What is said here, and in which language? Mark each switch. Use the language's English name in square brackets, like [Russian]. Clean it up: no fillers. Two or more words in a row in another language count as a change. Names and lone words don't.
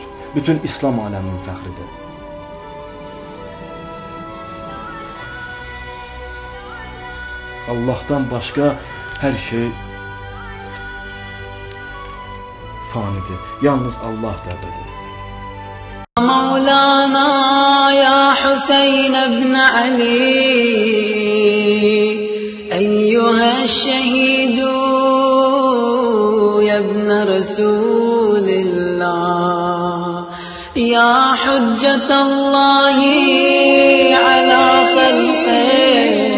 [Azerbaijani] Bütün İslam aləminin fəxridir. Allahdan başqa hər şey fanidir. Yalnız Allah dəbədir. [Arabic] مولانا يا حسين بن علي أيها الشهيد يا ابن رسول الله يا حجة الله على خلقه